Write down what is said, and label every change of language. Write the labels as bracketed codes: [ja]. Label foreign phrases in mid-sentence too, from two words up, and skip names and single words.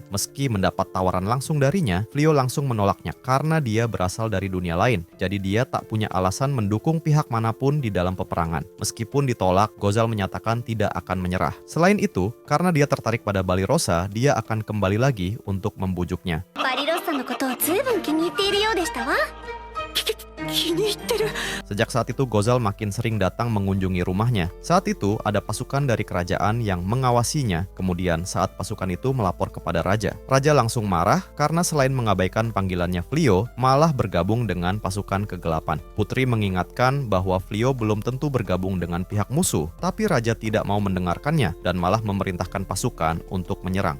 [id] Meski mendapat tawaran langsung darinya, Flio langsung menolaknya karena dia berasal dari dunia lain. Jadi dia tak punya alasan mendukung pihak manapun di dalam peperangan. Meskipun ditolak, Gozal menyatakan tidak akan menyerah. Selain itu, karena dia tertarik pada Balirosa, dia akan kembali lagi untuk membujuknya. [ja] バリロッサのことをずいぶん気に入っているようでしたわ。気に入ってる。 [id] Sejak saat itu Gozal makin sering datang mengunjungi rumahnya. Saat itu ada pasukan dari kerajaan yang mengawasinya. Kemudian saat pasukan itu melapor kepada raja. Raja langsung marah karena selain mengabaikan panggilannya Flio, malah bergabung dengan pasukan kegelapan. Putri mengingatkan bahwa Flio belum tentu bergabung dengan pihak musuh, tapi raja tidak mau mendengarkannya dan malah memerintahkan pasukan untuk menyerang.